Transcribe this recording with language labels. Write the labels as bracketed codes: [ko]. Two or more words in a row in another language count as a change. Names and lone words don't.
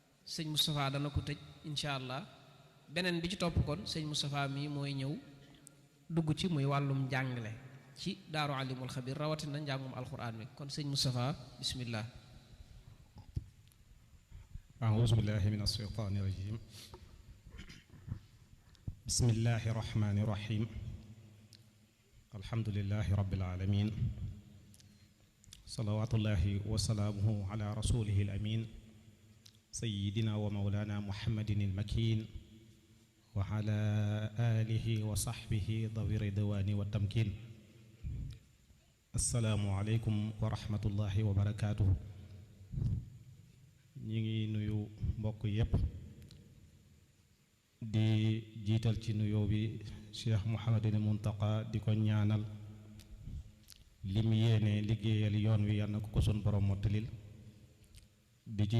[wo] sëñ Moustapha dana ko tëj [ar] إن شاء الله [wo] beneen bi ci topp kon sëñ Moustapha mii mooy ñëw dugg ci muy wàllum njàngale ci daaru alimul xabir rawatina njàngum alquran mi kon sëñ Moustapha bismillah. [ar] أعوذ بالله من الشيطان الرجيم بسم الله الرحمن الرحيم الحمد لله رب العالمين صلوات الله وسلامه على رسوله الأمين سيدنا ومولانا محمد المكين وعلى آله وصحبه ذوي الرضوان والتمكين السلام عليكم ورحمة الله وبركاته [wo] ñi ngi nuyu mbokk yépp di jiital ci nuyoo bi Cheikh Mouhamadul Muntaqa di ko ñaanal lim yéene liggéeyal yoon wi yal na ko sun borom mottalil di ci